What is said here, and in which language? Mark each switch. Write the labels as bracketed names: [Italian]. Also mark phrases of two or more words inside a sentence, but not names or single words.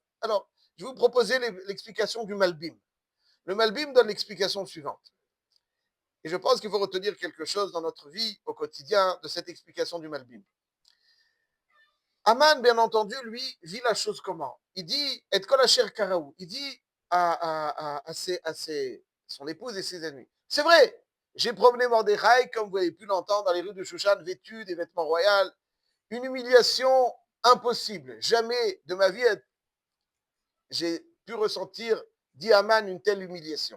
[French] Alors, je vais vous proposer l'explication du Malbim. Le Malbim donne l'explication suivante. Et je pense qu'il faut retenir quelque chose dans notre vie au quotidien de cette explication du Malbim. Haman, bien entendu, lui, vit la chose comment? Il dit, [Hebrew] את כל אשר קרהו, [French] il dit à son épouse et ses ennemis. C'est vrai, j'ai promené Mordechai, comme vous avez pu l'entendre, dans les rues de Shushan, vêtu des vêtements royaux, une humiliation impossible. Jamais de ma vie, j'ai pu ressentir, dit Haman, une telle humiliation.